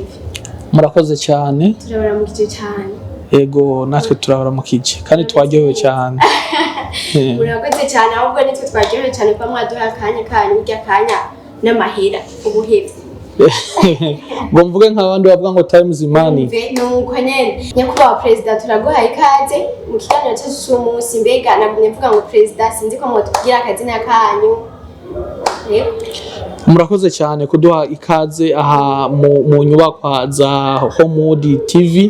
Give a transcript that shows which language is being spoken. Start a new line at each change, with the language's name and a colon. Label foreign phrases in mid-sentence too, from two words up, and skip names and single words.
Rundi: Murakoze cyane. Turabaramukije cyane. Yego natwe turabaramukije kandi twaryohewe cyane. Murakoze cyane ahubwo nitwe twaryohewe cyane kwa mwaduha akanya kanyu urya kanya n'amahera ubuhevye.
English: Ngo mvuge nk'abandi bavuga ngo time is money.
Rundi: Nuko nyene Nyakubahwa Perezida turaguha ikaze mu kiganiro cyacu cy'uyu munsi mbega nagumye mvuga ngo Perezida sinzi ko mwotubwira akazina kanyu. Murakoze cyane kuduha ikaze aha mu nyubakwa za Homewood TV.